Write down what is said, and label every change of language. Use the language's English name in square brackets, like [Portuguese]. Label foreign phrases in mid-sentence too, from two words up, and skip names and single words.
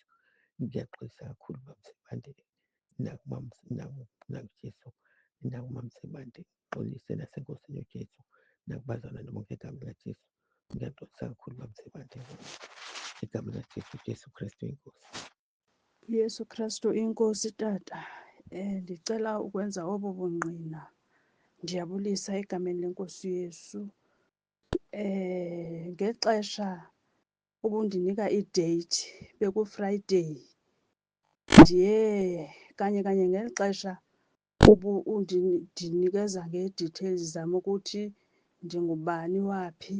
[Zulu] Ngiyaxolisa kakhulu baMthibande nakuJesu nakuMamthibande. Ngixolise naseNkosini uJesu nakubazalwane bonke egameni likaJesu. Ngiyaxolisa kakhulu baMthibande egameni likaJesu. Jesu Kristu inkosi. [Xhosa] Yesu Kristu inkosi tata. Ndicela ukwenza obo bungqina. Ndiyabulisa egameni lenkosi Yesu. ngexesha ubundinika i-date bekuFriday, ndiye kanye ngeli xesha undinikeza ngee-details zam ukuthi ndingubani waphi.